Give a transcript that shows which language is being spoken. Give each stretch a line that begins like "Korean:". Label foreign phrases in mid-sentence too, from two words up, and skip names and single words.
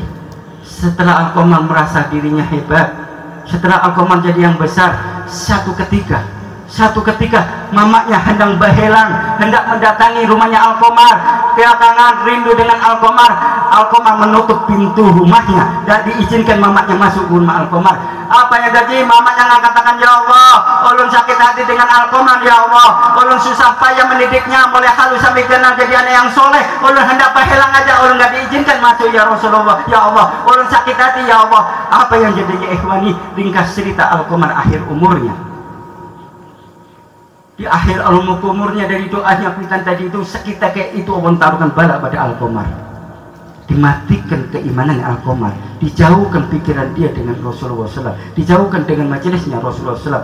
Indonesian: Setelah Al-Qamar merasa dirinya hebat, setelah Al-Qamar jadi yang besar, satu ketika mamanya hendak berhelang, hendak mendatangi rumahnya Al-Qamar, kedatangan rindu dengan Al-Qamar menutup pintu rumahnya dan diizinkan mamanya masuk ke rumah Al-Qamar. Apa yang terjadi? Mamanya mengatakan,
Arabic: يا الله,
Indonesian: ulun sakit hati dengan Al-Qamar,
Arabic: يا الله,
Indonesian: ulun susah payah mendidiknya, mulai halus sampai kenal jadi anak yang soleh, ulun hendak berhelang aja, ulun gak diizinkan masuk
Arabic: يا رسول الله، يا الله,
Indonesian: ulun sakit hati
Arabic: يا الله.
Indonesian: Apa yang jadi
Arabic: يا إخواني?
Indonesian: Ringkas cerita Al-Qamar akhir umurnya. Di akhir umurnya dari doanya kuitan tadi itu, sekitar kayak itu Allah taruhkan bala pada Al-Qamar, dimatikan keimanan Al-Qamar, dijauhkan pikiran dia dengan Rasulullah SAW, dijauhkan dengan majelisnya Rasulullah SAW.